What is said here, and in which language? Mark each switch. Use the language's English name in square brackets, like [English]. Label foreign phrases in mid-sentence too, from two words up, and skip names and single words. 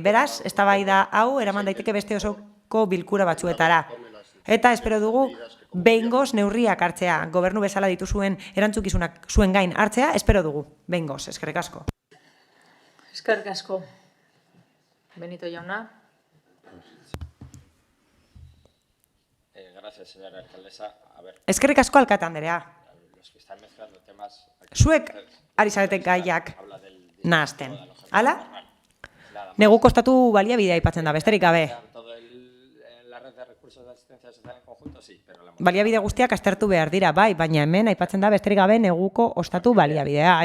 [Basque] Beraz, eztabaida hau eraman daiteke beste osoko bilkura batzuetara. Eta espero dugu behingoz neurriak hartzea, gobernu bezala dituzuen erantzukizunak zuen gain hartzea, espero dugu. Behingoz, eskerrik asko. Eskerrik asko. Benito jauna. [Spanish] Gracias, señora alcaldesa. A ver. [Basque] Eskerrik asko alkate anderea. Zuek ari zarete gaiak nahazten. Hala? Negu kostatu baliabidea aipatzen da, besterik gabe. Baliabide guztiak aztertu behar dira, bai, baina hemen aipatzen da besterik gabe neguko ostatu baliabidea.